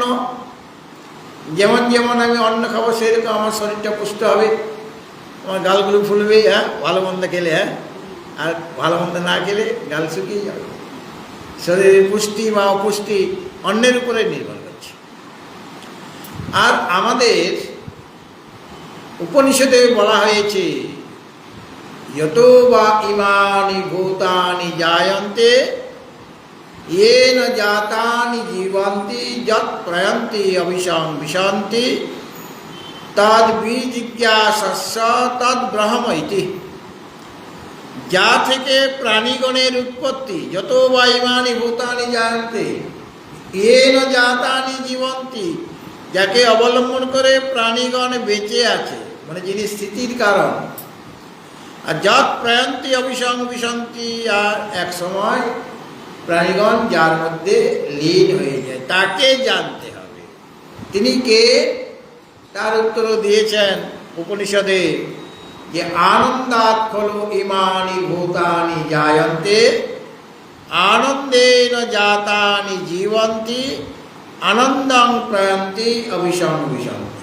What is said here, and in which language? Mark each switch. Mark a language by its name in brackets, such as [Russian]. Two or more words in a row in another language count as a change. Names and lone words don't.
[Bangla] যেমন যেমন আমি অন্ন খাবো সেরকম আমার শরীরটা পুষ্ট হবে, আমার গালগুলো ফুলবে, ভালো মন্দ খেলে, আর ভালো মন্দ না খেলে গাল শুকিয়ে যাবে। শরীরের পুষ্টি বা অপুষ্টি অন্যের উপরে নির্ভর করছে। আর আমাদের উপনিষদে বলা হয়েছে [Sanskrit] যত বা ইমানি ভূতানি জায়ন্তে येन जातानि जीवन्ति यत् प्रयन्ति अभिशां विशान्ति तद बीजिज्ञासस्स तद ब्रह्म इति। [Bangla] যা থেকে প্রাণীগণের উৎপত্তি, [Sanskrit] যত বা ইমানি ভূতানি জায়ন্তে येन जातानि जीवन्ति, [Bangla] যাকে অবলম্বন করে প্রাণীগণ বেঁচে আছে, মানে যিনি স্থিতির কারণ। আর [Sanskrit] যৎ প্রয়ন্তি অভিসং বিশন্তি, [Bangla] আর এক সময় প্রাণীগণ যার মধ্যে লীন হয়ে যায়, তাকে জানতে হবে। তিনি কে, তার উত্তর দিয়েছেন উপনিষদে যে [Sanskrit] আনন্দাৎ খলু ইমানি ভূতানি জায়ন্তে আনন্দেন জাতানি জীবন্তি আনন্দং প্রয়ন্তি অভিসং বিশন্তি।